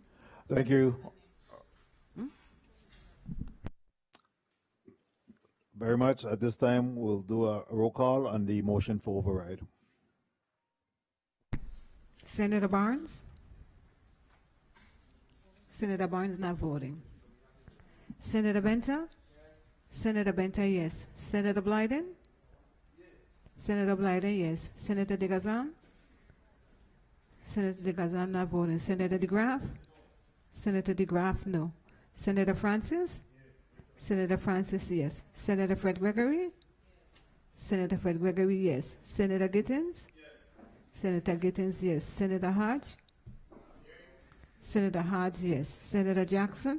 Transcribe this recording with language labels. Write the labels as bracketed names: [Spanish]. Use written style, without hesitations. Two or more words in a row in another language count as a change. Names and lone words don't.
[English] Thank you. Very much. At this time, we'll do a roll call on the motion for override. Senator Barnes? Senator Barnes not voting. Senator Benta? Senator Benta, yes. Senator Blyden? Senator Blyden, yes. Senator DeGazan? Senator DeGazan not voting. Senator DeGraff? Senator DeGraff, no. Senator Francis? Senator Francis, yes. Senator Fred Gregory? Senator Fred Gregory, yes. Senator Gittins? Senator Gittins, yes. Senator Hodge? Senator Hodge, yes. Senator Jackson?